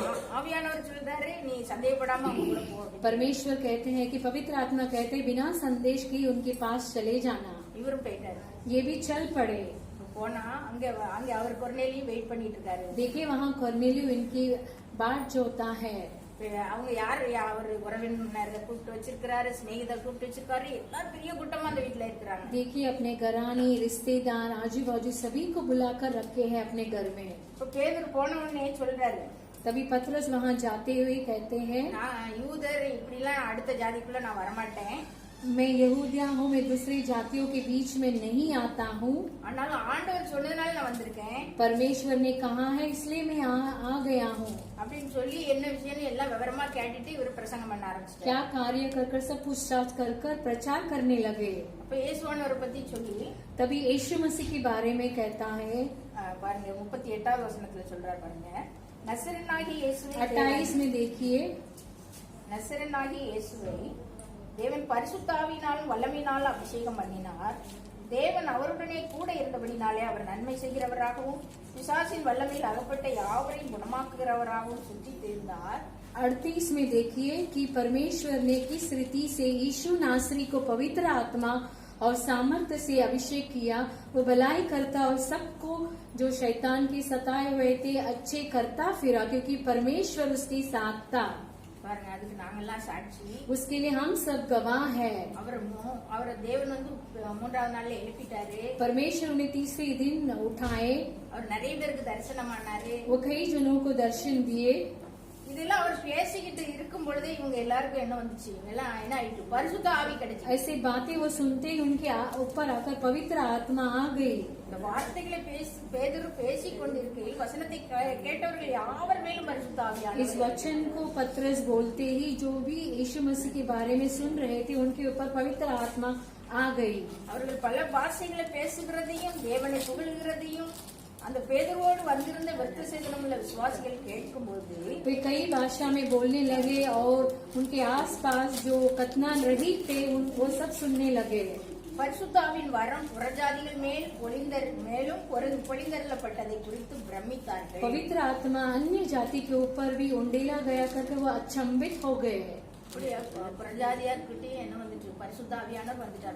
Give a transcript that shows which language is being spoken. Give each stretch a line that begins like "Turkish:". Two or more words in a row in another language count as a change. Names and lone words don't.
Tamil: ஆவியானவர் சொல்றாரு, நீ சந்தேகப்படாம அவங்க கூட போ.
Hindi: परमेश्वर कहते हैं कि पवित्र आत्मा कहते हैं बिना संदेश के उनके पास चले जाना।
Tamil: இவரும் போயிட்டாரு.
Hindi: ये भी चल पड़े।
Tamil: போனா அங்க அவர் கொர்நேலியும் வெயிட் பண்ணிட்டு இருக்காரு.
Hindi: देखिए वहाँ कोर्नेलियो इनकी बाट जोता है।
Tamil: அவங்க யாரு, அவர் உறவினரை கூப்பிட்டு வச்சிருக்காரு, ஸ்நேகிதர் கூப்பிட்டு வச்சிருக்காரு, எல்லாரும் பெரிய கூட்டமா அந்த வீட்டுல இருக்கிறாங்க.
Hindi: देखिए अपने घराने, रिश्तेदार, आजू बाजू सभी को बुलाकर रखे हैं अपने घर में।
Tamil: இப்ப பேதுரு போன உடனே சொல்றாரு,
Hindi: तभी पतरस वहाँ जाते हुए कहते हैं,
Tamil: நான் யூதர் இப்படி எல்லாம் அடுத்த ஜாதிக்குள்ள நான் வரமாட்டேன்.
Hindi: मैं यहूदिया हूँ, मैं दूसरी जातियों के बीच में नहीं आता हूँ।
Tamil: ஆனாலும் ஆண்டவர் சொன்னதுனால நான் வந்திருக்கேன்.
Hindi: परमेश्वर ने कहा है इसलिए मैं आ गया हूँ
Tamil: அப்படின்னு சொல்லி என்ன விஷயம்னு எல்லாம் விவரமா கேட்டுட்டு இவர் பிரசங்கம் பண்ண ஆரம்பிச்சிட்டாரு.
Hindi: क्या कार्य कर सब पूछताछ कर प्रचार करने लगे।
Tamil: அப்ப இயேசுவானவரை பத்தி சொல்லி
Hindi: तभी यीशु मसीह के बारे में कहता है,
Tamil: பாருங்க 38வது வசனத்துல சொல்றாரு பாருங்க, நசரேனாகி இயேசுவை
Hindi: 28 में देखिए,
Tamil: நசரேனாகி இயேசுவை தேவன் பரிசுத்தாவினாலும் வல்லமையினாலும் அபிஷேகம் பண்ணினார். தேவன் அவருடனே கூட இருந்தபடினாலே அவர் நன்மை செய்கிறவராகவும் பிசாசின் வல்லமையில் அகப்பட்ட யாவரையும் குணமாக்குகிறவராகவும் சுற்றி தெரிந்தார்.
Hindi: 38 में देखिए कि परमेश्वर ने किस रीति से यीशु नासरी को पवित्र आत्मा और सामर्थ्य से अभिषेक किया। वो भलाई करता और सबको जो शैतान के सताए हुए थे अच्छे करता फिरा, क्योंकि परमेश्वर उसके साथ था।
Tamil: பாருங்க, அதுக்கு நாங்கெல்லாம் சாட்சி.
Hindi: उसके लिए हम सब गवाह है।
Tamil: அவர் தேவன் வந்து 3வது நாள்ல எழுப்பிட்டாரு.
Hindi: परमेश्वर ने तीसरे दिन उठाए,
Tamil: அவர் நிறைய பேருக்கு தரிசனமானாரு.
Hindi: वो कई जनों को दर्शन दिए।
Tamil: இதெல்லாம் அவர் பேசிக்கிட்டு இருக்கும் பொழுதே இவங்க எல்லாருக்கும் என்ன வந்துச்சு, எல்லாம் என்ன ஆயிட்டு, பரிசுத்த ஆவி கிடைச்சு.
Hindi: ऐसे बातें वो सुनते ही उनके ऊपर आकर पवित्र आत्मा आ गई।
Tamil: இந்த வார்த்தைகளை பேதுரு பேசிக் கொண்டிருக்கையில் வசனத்தை கேட்டவர்கள் யாவர் மேலும் பரிசுத்த ஆவியானவர்.
Hindi: इस वचन को पतरस बोलते ही जो भी यीशु मसीह के बारे में सुन रहे थे उनके ऊपर पवित्र आत्मा आ गई।
Tamil: அவர்கள் பல பாஷைகளை பேசுகிறதையும் தேவனை புகழ்கிறதையும் அந்த பேதுருவோடு வந்திருந்த விருத்த சேதனம் உள்ள விசுவாசிகள் கேட்கும்போது
Hindi: वे कई भाषा में बोलने लगे और उनके आसपास जो कथनान रहित थे वो सब सुनने लगे।
Tamil: பரிசுத்தாவின் வரம் புறஜாதிகள் மேலும் பொழிந்தருளப்பட்டதை குறித்து பிரமித்தார்கள்.
Hindi: पवित्र आत्मा अन्य जाति के ऊपर भी उंडेला गया करके वो अचंभित हो गए।
Tamil: புறஜாதியார்கிட்டயும் என்ன வந்துட்டு, பரிசுத்தாவியானவர் வந்துட்டார்.